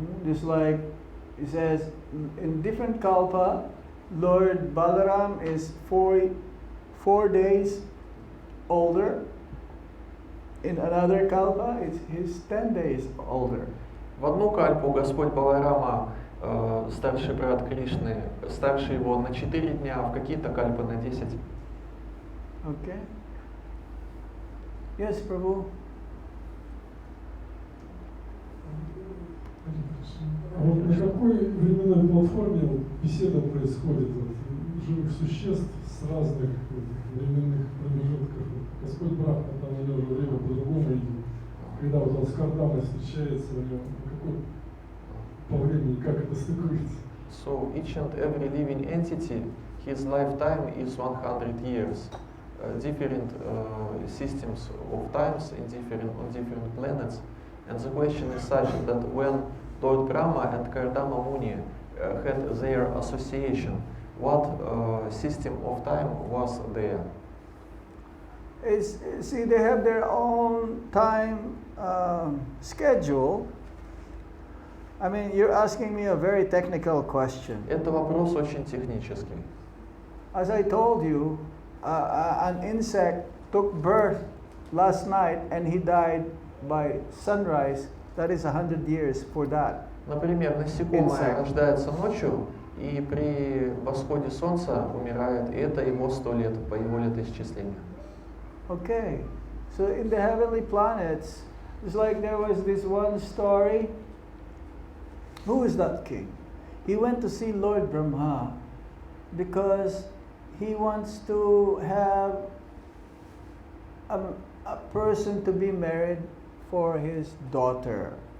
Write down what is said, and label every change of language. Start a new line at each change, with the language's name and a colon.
English: Just like it says, in different kalpa, Lord Balaram is 4 days older. In another kalpa, he's 10 days older.
Russian: В одну кальпу Господь Баларама, старший брат Кришны, старше его на 4 дня, а в какие-то кальпы на 10.
English: Okay. Yes, Prabhu.
Russian: А вот на какой временной платформе вот беседа происходит вот, живых существ с разных временных промежутков? Господь Брахма, там у него же время по-другому идет. Когда вот он с Кардамой встречается, у него какой по времени, как это стыкуется?
English: So each and every living entity, his lifetime is 100 years. Different systems of times on different planets. And the question is such that when Lord Brahma and Kardama Muni had their association, what system of time was there? See, they have their own time schedule. I mean, you're asking me a very technical question.
Russian: Это вопрос очень технический.
English: As I told you, an insect took birth last night and he died by sunrise. That is 100 years for that.
Russian: Например, насекомое рождается ночью и при восходе солнца умирает, и это его 100 лет по его летоисчислению.
English: Okay, so in the heavenly planets, it's like there was this one story. Who is that king? He went to see Lord Brahma because he wants to have a person to be married for his daughter.